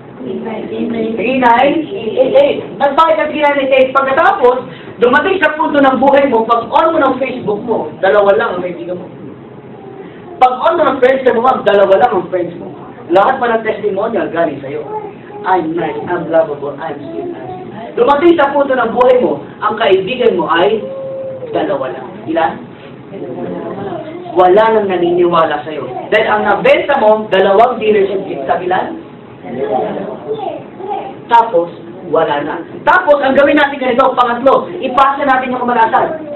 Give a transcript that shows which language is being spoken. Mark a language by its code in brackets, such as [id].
[tl] 3,988. Nagbayad ka 3,988. Pagkatapos, dumating sa punto ng buhay mo, pag on mo ng Facebook mo, dalawa lang ang kaibigan mo. Pag on mo ng friends mo, dalawa lang ang friends mo. Lahat pa ng testimonial galing sa'yo. [en] I'm nice, I'm lovable, I'm sweet, I'm sweet. [tl] Dumating sa punto ng buhay mo, ang kaibigan mo ay dalawa lang. Ilan? Wala nang naniniwala sa'yo. Dahil ang nabenta mo, dalawang dealership sa ilan? Tapos, wala na. Tapos, ang gawin natin ganito, pangatlo, ipasa natin yung kamalasan.